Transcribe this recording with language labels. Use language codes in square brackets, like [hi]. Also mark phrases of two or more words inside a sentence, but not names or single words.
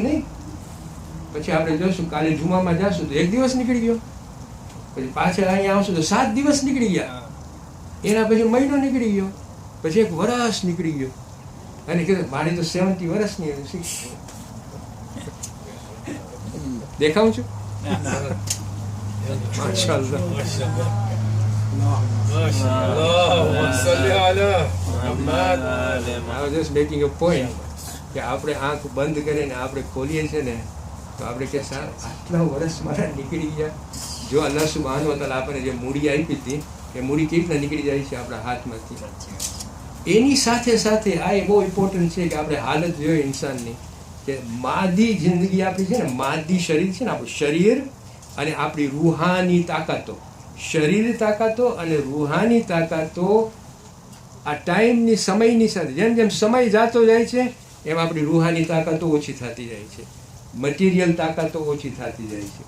[gu] પછી આપણે જોઈશું કાલે જુમામાં જશું તો એક દિવસ નીકળી ગયો, પછી પાછળ અહીંયા આવશું તો 7 દિવસ નીકળી ગયા, એના પછી મહિનો નીકળી ગયો, પછી 1 વર્ષ નીકળી ગયો, અને કીધું મારી તો 70 વર્ષની દેખાવું છું. [ar] માશાઅલ્લાહ. اللهم صل على محمد. [en] I was just making a point [gu] કે આપણે આંખ બંધ કરીને આપણે ખોલીએ છીએ ને તો આપણે કે આટલા વર્ષ મારા નીકળી ગયા. જો [ar] الله سبحانه وتعالى [gu] આપણને જે મૂડી આપી હતી એ મૂડી કેવી રીતના નીકળી જાય છે આપણા હાથમાંથી. એની સાથે સાથે આ એ બહુ ઇમ્પોર્ટન્ટ છે કે આપણે હાલત જોઈએ ઇન્સાનની કે માદી જિંદગી આપણી છે ને, માદી શરીર છે ને, આપણું શરીર અને આપણી રૂહાની તાકાતો, શરીર તાકાતો અને રૂહાની તાકાતો આ ટાઈમની સમયની સાથે જેમ જેમ સમય જાતો જાય છે એમ આપણી રૂહાની તાકાતો ઓછી થતી જાય છે, મટીરિયલ તાકાતો ઓછી થતી જાય છે.